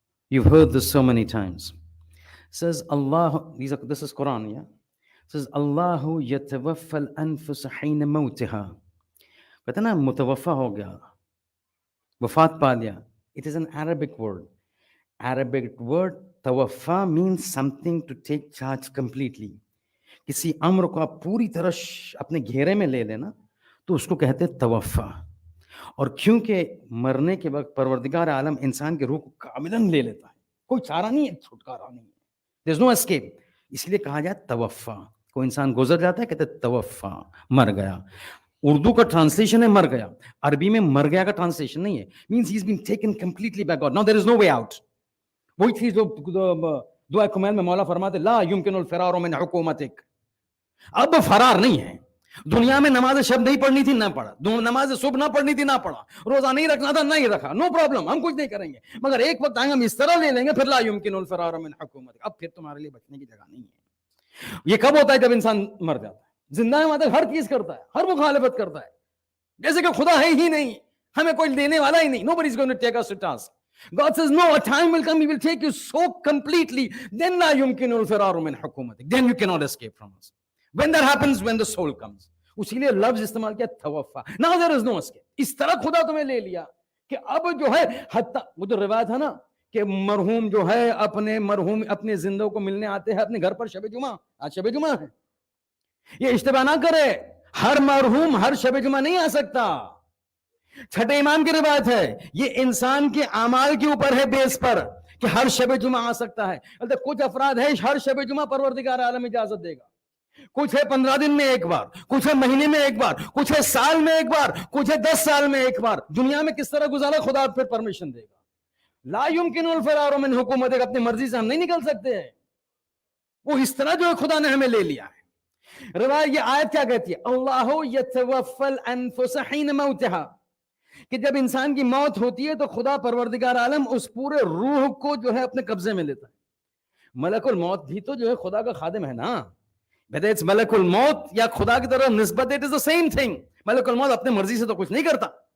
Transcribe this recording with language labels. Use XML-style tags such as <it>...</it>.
<en>You've heard this so many times. Says Allah, this is Quran, yeah?</en> <ar>Says Allahu yatawaffa al-anfus hina mawtiha.</ar> <en>But then</en> <hi>mutawaffa ho gaya. Wafat pa liya.</hi> <en>It is an Arabic word. Arabic word tawaffa means something to take charge completely.</en> <hi>किसी अम्र को आप पूरी तरह अपने घेरे में ले लेना तो उसको कहते हैं तवफ़ा. और क्योंकि मरने के वक्त परवरदिगार आलम इंसान के रूह को कामिलन ले लेता है, कोई चारा नहीं है, छुटकारा नहीं है,</hi> <en>there is no escape,</en> <hi>इसलिए कहा जाए तवफ़ा. कोई इंसान गुजर जाता है कहते हैं तवफ़ा, मर गया. उर्दू का ट्रांसलेशन है मर गया, अरबी में मर गया का ट्रांसलेशन नहीं है.</hi> <en>Means he is been taken completely by God. Now there is no way out.</en> <hi>वही चीज जो दुआ कुमैल में मौला फरमाते</hi> <ar>ला युमकिनुल फिरार मिन हुकूमतिक.</ar> <hi>अब फरार नहीं है. दुनिया में नमाज शब नहीं पढ़नी थी ना पढ़ा, नमाज सुबह ना पढ़नी थी ना पढ़ा, रोजा नहीं रखना था नहीं रखा,</hi> <en>no problem,</en> <hi>हम कुछ नहीं करेंगे, मगर एक वक्त आएंगे हम इस तरह ले लेंगे फिर</hi> <ar>ला युमकिनुल फिरार मिन हुकूमतिक.</ar> <hi>अब फिर तुम्हारे लिए बचने की जगह नहीं है. ये कब होता है? जब इंसान मर जाता है. जिंदा है मतलब हर चीज करता है, हर मुखालिफत करता है, जैसे कि खुदा है ही नहीं, हमें कोई देने वाला ही नहीं.</hi> <en>Nobody is going to take us to task. God says no, a time will come, he will take you so completely, then</en> <ar>la yumkinul firaru min hukumatik,</ar> <en>then you cannot escape from us. When that happens, when the soul comes.</en> <hi>उसीलिए लफ्ज इस्तेमाल किया तवफ़ा.</hi> <en>Now there is no escape.</en> <hi>इस तरह खुदा तुम्हें ले लिया कि अब जो है हत्ता, वो तो रिवायत है ना कि मरहूम जो है अपने जिंदों को मिलने आते हैं अपने घर पर शब जुमा. आज शब जुमा है, ये इश्तिबाह ना करे, हर मरहूम हर शब जुमा नहीं आ सकता. छठे इमाम की रिवायत है, ये इंसान के अमाल के ऊपर है बेस पर कि हर शब जुमा आ सकता है. कुछ अफराद है हर शब जुमा परवरदिगार आलम इजाजत देगा, कुछ है 15 दिन में एक बार, कुछ है महीने में एक बार, कुछ है साल में एक बार, कुछ है 10 साल में एक बार. दुनिया में किस तरह गुजारा खुदा फिर परमिशन देगा.</hi> <ar>ला युमकिनुल फिरार मिन हुकूमतिक,</ar> <hi>अपनी मर्जी से हम नहीं निकल सकते हैं. वो इस तरह जो है खुदा ने हमें ले लिया है. रिवायत ये आयत क्या कहती है?</hi> <ar>अल्लाहु यतवफ़्फ़ल अनफुस हिन मौतिहा,</ar> <hi>कि जब इंसान की मौत होती है तो खुदा परवरदिगार आलम उस पूरे रूह को जो है अपने कब्जे में लेता है. मलकुल मौत भी तो जो है खुदा का खादिम है ना.</hi> <en>whether it's</en> <hi>मलकुल मौत या खुदा की तरफ निस्बत,</hi> <en>it is the same thing.</en> <hi>मलकुल मौत अपने मर्जी से तो कुछ नहीं करता.</hi>